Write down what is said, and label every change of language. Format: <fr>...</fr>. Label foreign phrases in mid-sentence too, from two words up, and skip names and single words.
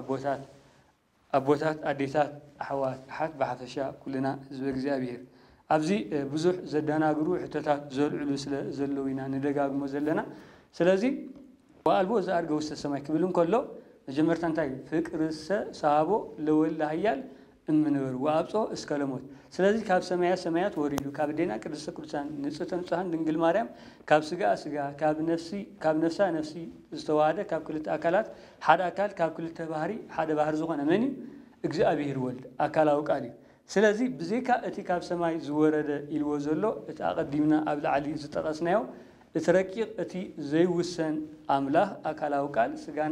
<ti>ኣቦታት ኣዴታት ኣሕዋት ኣሓት ብሓፈሻ ኩልና ህዝበ እግዚአብሔር ኣብዚ ብዙሕ ዘደናግሩ ሕቶታት ዘልዕሉ ስለ ዘለዉ ኢና ንደጋግሞ ዘለና ስለዚህ</ti> <gez>ወአልቦ ዘአርገ ውስተ ሰማይ</gez> <ti>ክብል እንከሎ መጀመርታ እንታይ</ti> <gez>ፍቅርሰ ሰሃቦ ለወልደ ኃያል እምንበር ወአብጾ እስከ ለሞት</gez> <ti>ስለዚህ ካብ ሰማያት ወሪዱ ካብ ዴና</ti> <gez>ቅድስተ ቅዱሳን ንጽሕተ ንጹሐን</gez> <ti>ድንግል ማርያም ካብ ስጋ ካብ ነፍሳ ነፍሲ ዝተዋሃደ ካብ ክልተ አካላት ሓደ አካል ካብ ክልተ ባህሪ ሓደ ባህሪ ዝኾነ መን እግዚአብሔር ወልድ አካላዊ ቃል እዩ ስለዚህ ብዘይካ እቲ ካብ ሰማይ ዝወረደ ኢልዎ ዘሎ እቲ አቀዲምና ኣብ ላዕሊ ዝጠቐስናዮ እትረቂቕ እቲ ዘይውሰን አምላኽ አካላዊ ቃል ስጋና</ti>